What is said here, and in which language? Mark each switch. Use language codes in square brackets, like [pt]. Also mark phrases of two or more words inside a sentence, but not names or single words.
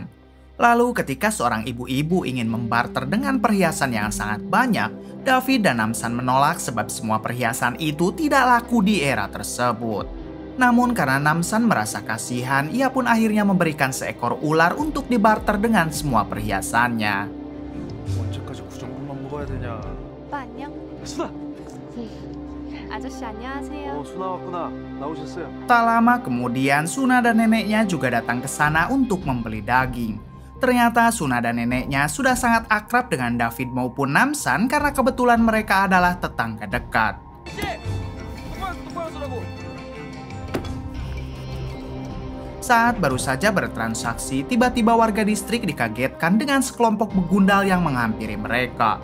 [id] Lalu ketika seorang ibu-ibu ingin membarter dengan perhiasan yang sangat banyak, David dan Namsan menolak sebab semua perhiasan itu tidak laku di era tersebut. Namun karena Namsan merasa kasihan, ia pun akhirnya memberikan seekor ular untuk dibarter dengan semua perhiasannya. [ko] 언제까지 그 정도만 먹어야 되냐? 오빠 안녕? 수나! 아저씨 안녕하세요. 수나 왔구나. 나오셨어요. [id] Tak lama kemudian Suna dan neneknya juga datang ke sana untuk membeli daging. Ternyata Suna dan neneknya sudah sangat akrab dengan David maupun Namsan karena kebetulan mereka adalah tetangga dekat. Saat baru saja bertransaksi, tiba-tiba warga distrik dikagetkan dengan sekelompok begundal yang menghampiri mereka.